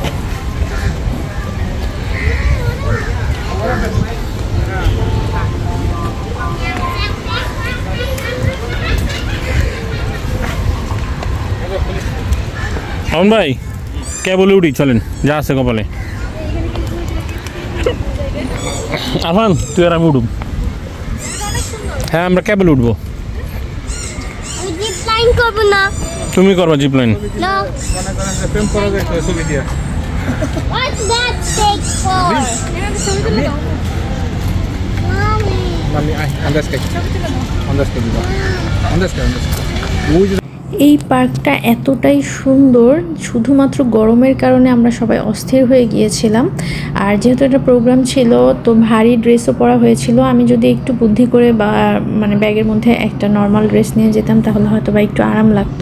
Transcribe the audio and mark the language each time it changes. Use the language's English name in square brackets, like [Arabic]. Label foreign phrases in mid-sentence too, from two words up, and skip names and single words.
[Bangla] আমন ভাই কে বলে উঠি, চলেন যা আছে কপালে। আফান তুই আর আমি উঠব। হ্যাঁ আমরা কেবল উঠবো, তুমি করবা জিপ লাইন। প্রেম করা যায় ছবি দিয়া। [Spanish] Mami, ay, andas que. Andas que diga. Andas que. Uy, [Bangla] এই পার্কটা এতটাই সুন্দর, শুধুমাত্র গরমের কারণে আমরা সবাই অস্থির হয়ে গিয়েছিলাম। আর যেহেতু এটা প্রোগ্রাম ছিল, তো ভারী ড্রেসও পরা হয়েছিল। আমি যদি একটু বুদ্ধি করে বা মানে ব্যাগের মধ্যে একটা নর্মাল ড্রেস নিয়ে যেতাম, তাহলে হয়তো বা একটু আরাম লাগতো।